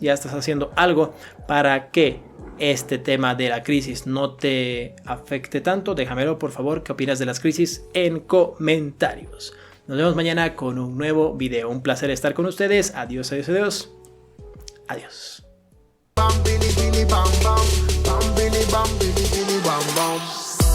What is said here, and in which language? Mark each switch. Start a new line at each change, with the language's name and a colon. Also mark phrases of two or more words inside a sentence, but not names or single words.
Spanish: ¿Ya estás haciendo algo para que este tema de la crisis no te afecte tanto? Déjamelo por favor, ¿qué opinas de las crisis? En comentarios. Nos vemos mañana con un nuevo video. Un placer estar con ustedes. Adiós, adiós, adiós. Adiós. Bam, bili, bili, bam, bam. Bam, bili, bam, bili, bili, bam, bam.